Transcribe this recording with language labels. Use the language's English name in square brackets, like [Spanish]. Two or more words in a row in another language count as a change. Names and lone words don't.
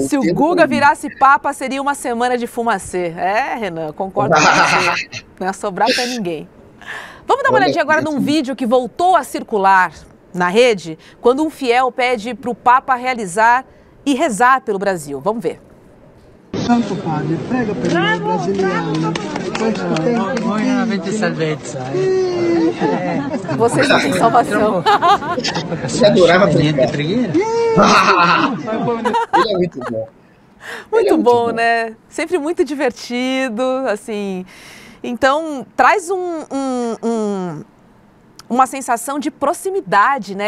[Portuguese] Se o Guga virasse papa, seria uma semana de fumacê. É, Renan, concordo com você. Não ia sobrar pra ninguém. Vamos dar uma olhadinha agora num vídeo que voltou a circular na rede, quando um fiel pede para o Papa realizar e rezar pelo Brasil. Vamos ver. [Italian] Santo Padre, prega per noi brasiliani. Questo tempo Voi non avete salvezza, [Portuguese] Vocês não têm salvação. Você adorava [Italian] Niente [Portuguese] pregar. [Italian] preghiera. [Portuguese] Ele é muito bom. Muito Ele é muito bom, bom. né? Sempre muito divertido, assim. Então, traz uma sensação de proximidade, né?